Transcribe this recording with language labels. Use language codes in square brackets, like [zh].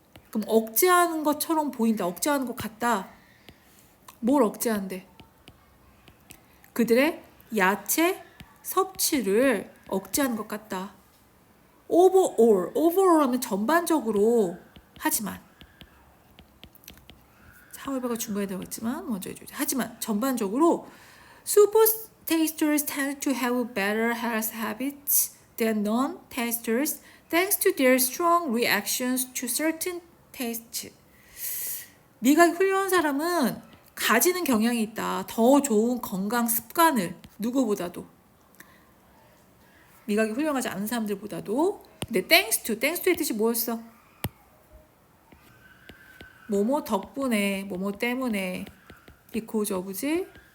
[ko] 그럼 억제하는 것처럼 보인다. 억제하는 것 같다. 뭘 억제한대? 그들의 야채 섭취를 억제하는 것 같다. overall 하면 전반적으로. 하지만 하울버가 중간에 들어갔지만 먼저 해줘야지. 하지만 전반적으로 [en] super tasters tend to have better health habits than non-tasters thanks to their strong reactions to certain tastes. [ko] 미각이 훌륭한 사람은 가지는 경향이 있다. 더 좋은 건강 습관을 누구보다도. 미각이 훌륭하지 않은 사람들보다도. 근데 thanks to의 뜻이 뭐였어? 뭐뭐 덕분에, 뭐뭐 때문에, because of지?